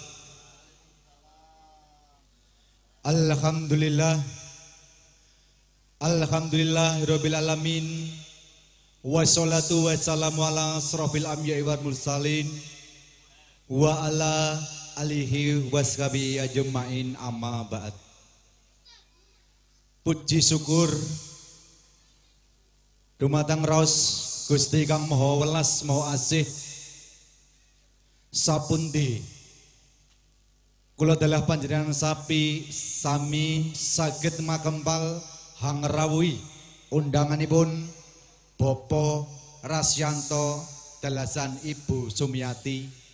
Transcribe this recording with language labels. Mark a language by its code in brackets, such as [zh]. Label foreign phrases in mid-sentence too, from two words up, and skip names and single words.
[ar] الحمد لله، الحمد لله رب العالمين. والصلاة والسلام على أشرف الأنبياء والمرسلين وعلى آله وصحبه أجمعين، أما بعد. [jv] Puji syukur dumateng raos Gusti Kang Maha Welas Maha Asih sapundi kula dalah panjenengan sapi sami saged makempal hangrawuhi undanganipun Bapak Rasyanto dalasan Ibu Sumiati.